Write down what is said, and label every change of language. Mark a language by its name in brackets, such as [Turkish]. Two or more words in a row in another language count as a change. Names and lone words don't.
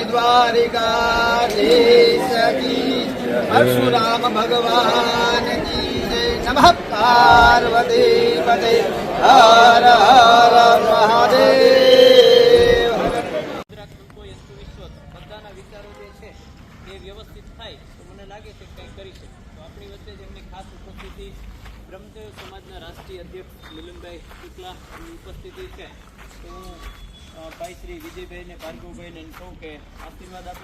[Hindi] द्वारिकाधीश की परशुराम भगवान की जय। नमः पार्वती पते हर हर महादेव। [Gujarati] બધાના વિચારો જે છે એ વ્યવસ્થિત થાય તો મને લાગે છે કંઈ કરી શકે. તો આપણી વચ્ચે જેમની ખાસ ઉપસ્થિતિ બ્રહ્મદેવ સમાજના રાષ્ટ્રીય અધ્યક્ષ મિલનભાઈ શુક્લાની ઉપસ્થિતિ છે. તો ભાઈ શ્રી વિજયભાઈને, ભાર્ગવભાઈને કહું કે આશીર્વાદ આપે.